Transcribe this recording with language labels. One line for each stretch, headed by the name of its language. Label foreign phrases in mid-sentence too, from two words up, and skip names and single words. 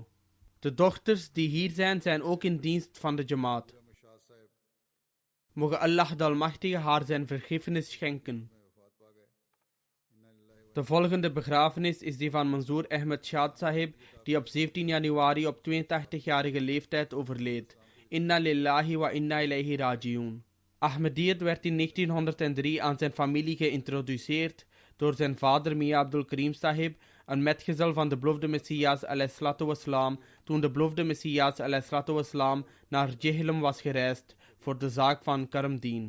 Dutch: De dochters die hier zijn ook in dienst van de Jamaat. Moge Allah de Almachtige haar zijn vergiffenis schenken. De volgende begrafenis is die van Manzoor Ahmed Shad Sahib, die op 17 januari op 82-jarige leeftijd overleed.
Arabic: إنا لله وإنا إليه راجعون.
Dutch: Ahmadiyyat werd in 1903 aan zijn familie geïntroduceerd door zijn vader Mia Abdul Karim Sahib, een metgezel van de beloofde Messias ﷺ, toen de beloofde Messias ﷺ naar Jehilem was gereisd voor de zaak van Karamdeen.